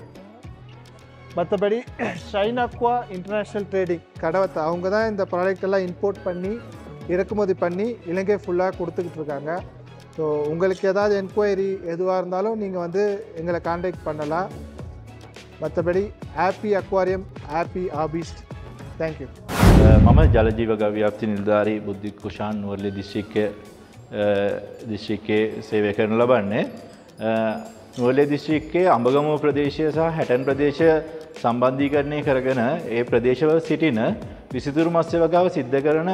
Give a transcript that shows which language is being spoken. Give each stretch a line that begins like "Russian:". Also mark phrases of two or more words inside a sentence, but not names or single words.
Tamil: மற்றபடி ஷைன் அக்வா இன்டர்நேஷ்னல் ட்ரேடிங் கடவத்தை அவங்க தான் இந்த ப்ராடக்ட் எல்லாம் இம்போர்ட் பண்ணி இறக்குமதி பண்ணி இலங்கை ஃபுல்லாக கொடுத்துக்கிட்டு இருக்காங்க. ஸோ உங்களுக்கு ஏதாவது என்கொயரி எதுவாக இருந்தாலும் நீங்கள் வந்து எங்களை காண்டாக்ட் பண்ணலாம்.
English: மற்றபடி happy aquarium, happy aquarist.
Tamil: தேங்க்யூ.
Sinhala: මම ජලජීවක ව්‍යාප්ති නිලධාරී බුද්ධික් කුෂාන් නුවරඑළිය දිස්ත්‍රික්කයේ සේවය කරන ලබන්නේ. නුවරඑළිය දිස්ත්‍රික්කයේ අඹගමුව ප්‍රදේශය සහ හැටන් ප්‍රදේශය සම්බන්ධීකරණය කරගෙන ඒ ප්‍රදේශවල සිටින විසිතුරු මත්ස්‍ය වගාව සිද්ධ කරන